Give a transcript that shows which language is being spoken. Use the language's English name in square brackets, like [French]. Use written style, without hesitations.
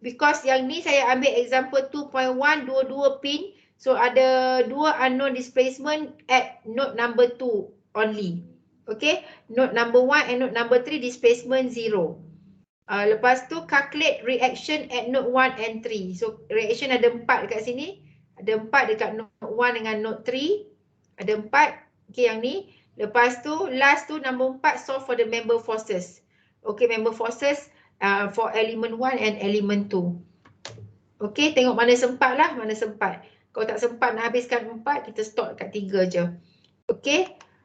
[Malay] Because yang ni saya ambil example 2.1, dua-dua pin. [English] So [Malay] ada dua [English] unknown displacement at node number 2 only. Okay, node number 1 and node number 3 displacement 0. [Malay] Lepas tu [English] calculate reaction at node 1 and 3. [Malay] So reaction ada 4 dekat sini. Ada 4 dekat node 1 dengan node 3. Ada 4. Okay, yang ni. Lepas tu [English] last tu number 4, solve for the member forces. Okay, member forces for element 1 and element 2. [Malay] Okay, tengok mana sempat lah, mana sempat. Kalau tak sempat nak habiskan 4, kita stop kat 3 je. Okay.